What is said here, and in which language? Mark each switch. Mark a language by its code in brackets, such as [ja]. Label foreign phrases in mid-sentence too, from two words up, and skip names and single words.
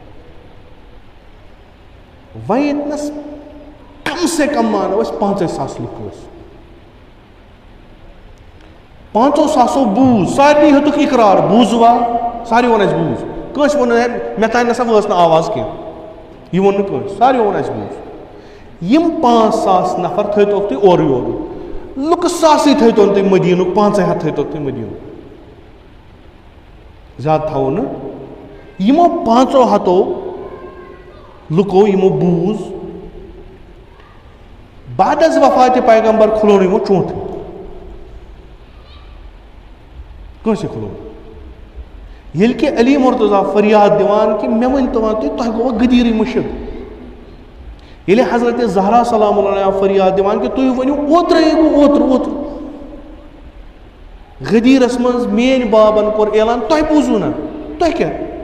[ks] وۄنۍ ییٚتنَس کم سے کم مانو أسۍ 50,000 لُکھ ٲسۍ 5,000 بوٗز سارنٕے ہیوٚتُکھ اِقرار بوٗزوا ساروٕے ووٚن اَسہِ بوٗز کٲنٛسہِ ووٚن نہٕ مےٚ تانۍ نسا وٲژ نہٕ آواز کینٛہہ یہِ ووٚن نہٕ کٲنٛسہِ ساروٕے ووٚن اَسہِ بوٗز یِم 5,000 نفر تھٲیتوکھ تُہۍ اورٕ یورٕ لُکہٕ ساسٕے تھٲیتون تُہۍ مدیٖنُک 500 تھٲیتوکھ تُہۍ مدیٖنُک زیادٕ تھاوو نہٕ یِمو 500 لُکو یِمو بوٗز [fa] بعد از وفاتِ پیغمبر [ks] کھُلو یِمو چونٛٹھٕے کٲنٛسے کھُلو ییٚلہِ کہِ علی مرتضیٰ فریاد دِوان کہِ مےٚ ؤنۍتو وۄنۍ تۄہہِ گوٚوا غدیٖرٕے مٔشِد ییٚلہِ حضرت زہرا [ar] سلام اللہ علیہا [ks] فریاد دِوان کہِ تُہۍ ؤنِو اوترَے گوٚو اوترٕ غدیٖرَس منٛز میٲنۍ بابَن کوٚر اعلان تۄہہِ بوٗزوٗ نا تۄہہِ کیٛاہ